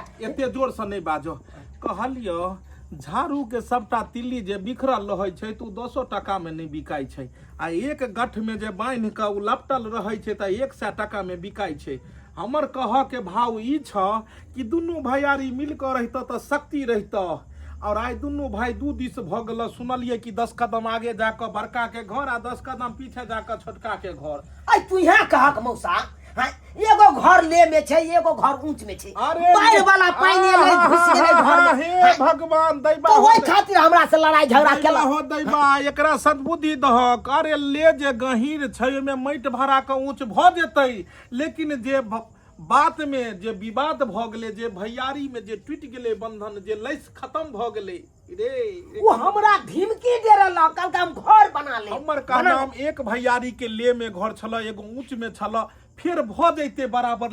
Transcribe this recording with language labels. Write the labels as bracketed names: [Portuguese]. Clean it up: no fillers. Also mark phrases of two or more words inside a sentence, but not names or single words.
[Maithili] एते जोर से नहीं बाजो। कहलियो झाड़ू के सबटा तिल्ली जे बिखरल रहे छै तू 200 टका में नहीं बिकाई छै, आ एक गठ में जे बांध के उ लपटल रहे छै त 100 टका में बिकाई छै। हमर कह के भाव ई छ कि दुनू भैयारी मिल कर रहता त शक्ति रहता। और आज दुनू भाई 2 दिस भ गेल। सुनलिए कि 10 कदम आगे जाकर बड़का के घर आ 10 कदम पीछे जाकर छोटका के घर। आई तू यहाँ कहक मौसा एगो घर ले में छै, एगो घर ऊंच में छै। बाढ़ वाला पानी ले घुस गेलै घर में। हे भगवान दैबा तो ओइ खातिर हमरा से लड़ाई झगड़ा केला हो दैबा। एकरा सद्बुद्धि दहक। अरे ले जे गहीर छै ओमे माटि भरा के ऊंच भ जेतै, लेकिन जे बात में जे विवाद भ गेलै, जे भैयारी में जे टूट गेलै बंधन, जे लैस खत्म भ गेलै रे, वो हमरा धमकी दे रहल कल हम घर बना ले। हमर का नाम एक भैयारी के ले में घर छल, एगो ऊंच में छल, फिर भ जैते बराबर।